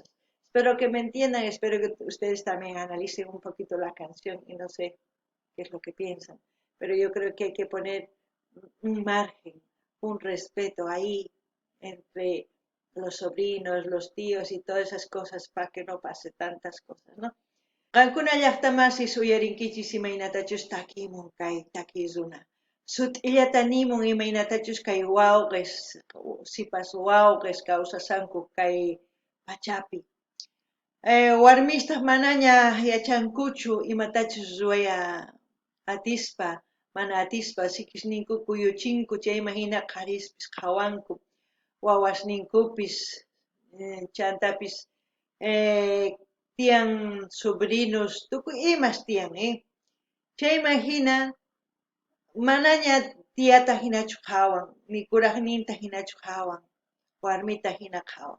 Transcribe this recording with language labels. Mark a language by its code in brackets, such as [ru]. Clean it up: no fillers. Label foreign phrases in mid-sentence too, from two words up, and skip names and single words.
[es] Espero que me entiendan, espero que ustedes también analicen un poquito la canción y no sé qué es lo que piensan, pero yo creo que hay que poner un margen, un respeto ahí entre los sobrinos, los tíos y todas esas cosas para que no pase tantas cosas, ¿no? [qu] Qankuna llaqtamasi suyarinkichis imaynatachus takimun kay takizuna. Sut'illatanimun imaynatachus kay wawqis, sipas wawqis kawsasanku kay pachapi. Warmistaq manaña yachankuchu imatachus ruwaya atispa, mana atispa sikisninku kuyuchinku chayma hina qharispis qhawanku, wawasninkupis chantapis tiyan sobrinos, tukuy imas tiyan, chayma hina manaña tiyata hinachu qhawan, ni kuraqninta hinachu qhawan, warmita hina qhawan.